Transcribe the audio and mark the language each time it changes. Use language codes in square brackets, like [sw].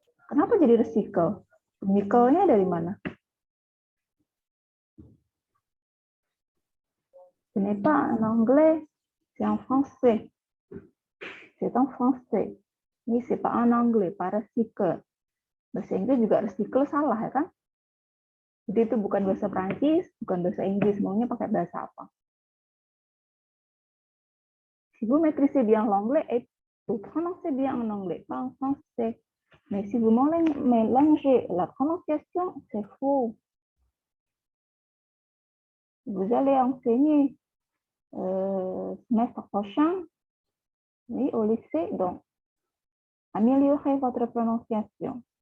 [id] Kenapa jadi recycle? Nikelnya dari mana? [fr] Ce n'est pas en anglais, c'est en français. C'est en français. [id] Ini [fr] c'est pas en anglais, pas recycle. [id] Bahasa Inggris juga recycle salah ya kan? Jadi itu bukan bahasa Prancis, bukan bahasa Inggris, maunya pakai bahasa apa? [fr] Si vous maîtrisez bien l'anglais, et vous prononcez bien en anglais, pas en français. Mais si vous mélangez la prononciation, c'est faux. Vous allez enseigner semestre prochain, oui, au lycée, donc améliorez votre prononciation.